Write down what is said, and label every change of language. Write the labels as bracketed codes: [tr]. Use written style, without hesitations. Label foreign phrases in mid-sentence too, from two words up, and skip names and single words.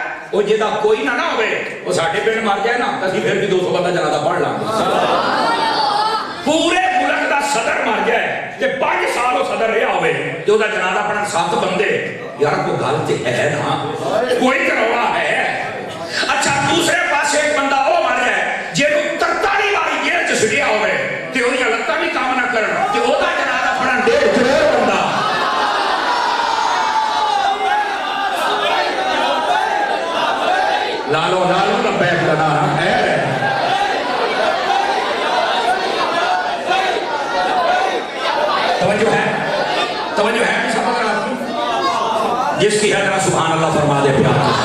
[pa] او جیدا کوئی نہ نہ ہووے، او ساڈے پنڈ مر جائے نا تو اسیں فیر بھی 200 بندہ جنازہ پڑھ لاں گے. پورے ملک دا صدر مر جائے تے 5 سال او صدر رہا ہووے تے اودا جنازہ پڑھن 7 بندے، یار کوئی گل تے ہے نا، کوئی کروڑا ہے. دوسرے پاس ایک بندہ وہ مر جائے جنوں 43 باری جیل چ سٹیا ہوئے تے اودیاں لتاں بھی کام نہ کرن تے اودا جنازہ پڑھن 1.5 کروڑ بندہ [ur] لالو لبیک کا نعرہ ہے توجہ ہے سمجھ رہا ہوں جس کی حضرت سبحان اللہ فرما دے پیار